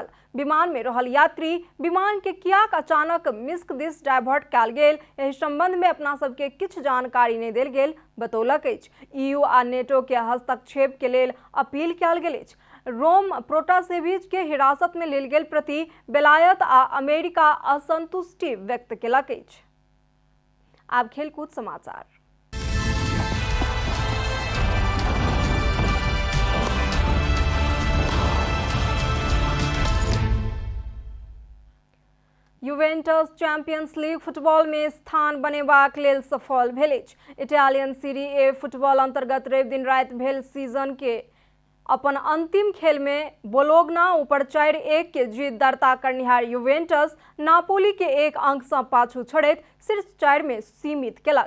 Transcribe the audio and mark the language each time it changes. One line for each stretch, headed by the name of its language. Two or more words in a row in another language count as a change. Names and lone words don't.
Maithili: विमान में रहल यात्री विमान के कियाक अचानक मिस्क दिस डाइवर्ट कयल गेल, एहि संबंध में अपना सबके किछु जानकारी नहीं देल गेल बतौलक अछि। EU आ नेटो के हस्तक्षेप के लेल अपील कयल गेल अछि। रोम प्रोटासेविच के हिरासत में लेल गेल प्रति बेलायत आ अमेरिका असंतुष्टि व्यक्त केलक अछि। आब खेलकूद समाचार। यूवेंटस चैंपियंस लीग फुटबॉल में स्थान बनेबाक लेल सफल भेल अछि। इटालियन सीरी ए फुटबॉल अंतर्गत रवि दिन राति भेल सीजन के अपन अंतिम खेल में बोलोग्ना ऊपर 4-1 के जीत दर्ता करनिहार यूवेंटस नापोली के 1 अंक से पाछू छोड़ैत शीर्ष 4 में सीमित केलक।